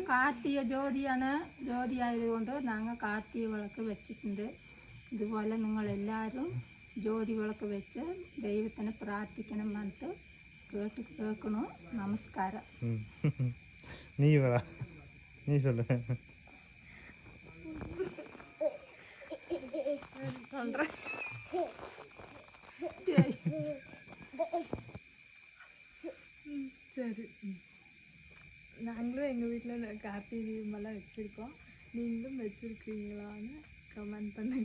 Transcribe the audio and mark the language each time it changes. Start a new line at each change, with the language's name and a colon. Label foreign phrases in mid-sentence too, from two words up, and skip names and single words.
Malayalam: കാർത്തിക ജ്യോതി ആയതുകൊണ്ട് ഞങ്ങൾ കാർത്തിക വിളക്ക് വെച്ചിട്ടുണ്ട്. ഇതുപോലെ നിങ്ങളെല്ലാവരും ജ്യോതി വിളക്ക് വെച്ച് ദൈവത്തിനെ പ്രാർത്ഥിക്കണം എന്നിട്ട് കേൾക്കണു. നമസ്കാരം. നീ ചൊല്ലു.
Tamil: சரி, நாங்களும் எங்கள் வீட்டில் கார்த்திகை தீபமெல்லாம் வச்சுருக்கோம். நீங்களும் வச்சுருக்கீங்களான்னு கமெண்ட் பண்ணுங்க.